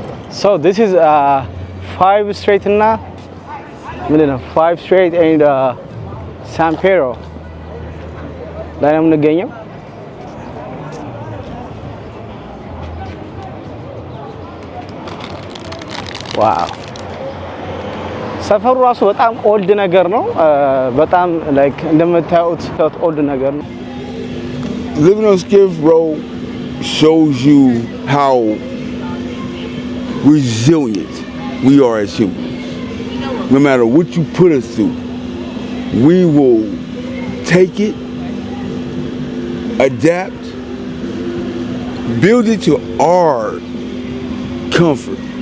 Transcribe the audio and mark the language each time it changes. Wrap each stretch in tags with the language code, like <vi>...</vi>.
<en>So this is 5 Street na, 5 Street and San Pedro.</en> <am>ላይ ነው የምንገኘው። ዋው ሰፈሩ ራሱ በጣም ኦልድ ነገር ነው። በጣም ላይክ እንደምታዩት ኦልድ ነገር ነው።</am> <en>Living on Skid Row shows you how resilient we are as humans. No matter what you put us through, we will take it, adapt, build it to our comfort.</en>